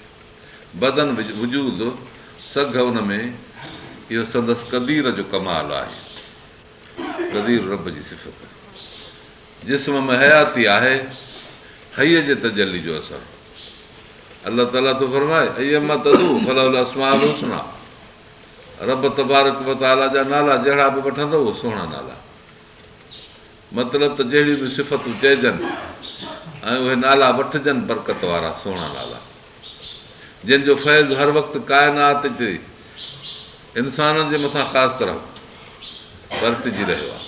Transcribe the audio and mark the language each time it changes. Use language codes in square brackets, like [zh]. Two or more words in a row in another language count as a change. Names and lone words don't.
[sd] बदन वजूद सघ उन में, इहो संदसि क़दीर जो कमाल आहे। क़दीर रब जी सिफ़त। जिस्म में हयाती आहे, हईअ जे तजली जो असरु। अलाह ताला थो फरमाए [ar] أيًّا ما تدعوا فله الأسماء الحسنى, [sd] रब [ar] تبارك و تعالى [sd] जा नाला जहिड़ा बि वठंदो उहे सुहिणा नाला। मतिलबु त जहिड़ियूं बि सिफ़तूं चइजनि ऐं उहे नाला वठजनि बरकत वारा सुहिणा नाला, जंहिंजो फैज़ हर वक़्तु काइनात जे इंसाननि जे मथां ख़ासि तरह बरतिजी रहियो आहे।